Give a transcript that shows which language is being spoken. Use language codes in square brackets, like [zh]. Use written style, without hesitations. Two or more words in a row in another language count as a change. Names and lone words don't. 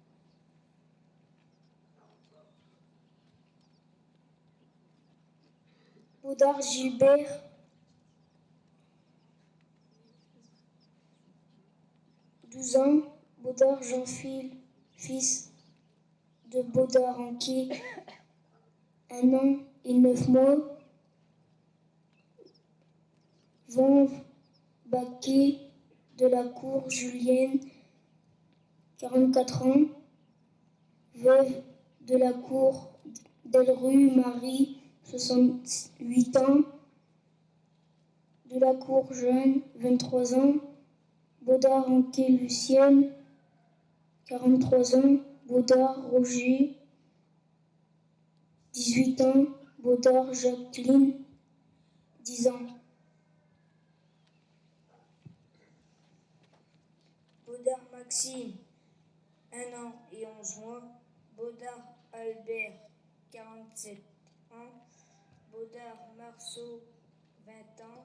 [fr] Baudard Gilbert, 12 ans. Baudard Jean-Phil, fils de Baudard Anquier, 1 an et 9 mois. Vanve Baquet de la Cour Julienne, 44 ans. Veuve de la Cour Delrue Marie, 68 ans. De la Cour Jeanne, 23 ans. Baudard Anquet Lucienne, 43 ans. Baudard Roger, 18 ans. Baudard Jacqueline, 10 ans. Baudard Maxime, 1 an et 11 mois. Baudard Albert, 47 ans. Baudard Marceau, 20 ans.